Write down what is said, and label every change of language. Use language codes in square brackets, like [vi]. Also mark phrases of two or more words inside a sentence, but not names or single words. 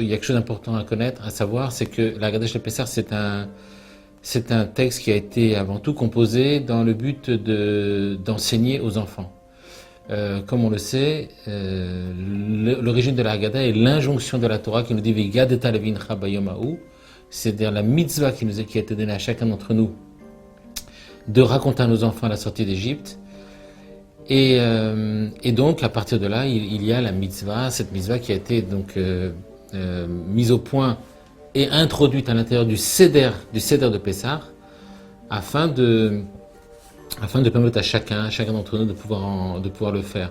[fr] Il y a quelque chose d'important à connaître, à savoir, c'est que la [he] הגדה של פסח, [fr] c'est un texte qui a été avant tout composé dans le but d'enseigner aux enfants. Comme on le sait, l'origine de la Haggadah est l'injonction de la Torah qui nous dit [he] והגדת לבנך ביום ההוא, [fr] c'est-à-dire la mitzvah qui a été donnée à chacun d'entre nous de raconter à nos enfants la sortie d'Égypte. Et donc, à partir de là, il y a la mitzvah, cette mitzvah qui a été donc mise au point et introduite à l'intérieur du Seder de Pessah, afin de permettre à chacun d'entre nous de pouvoir le faire.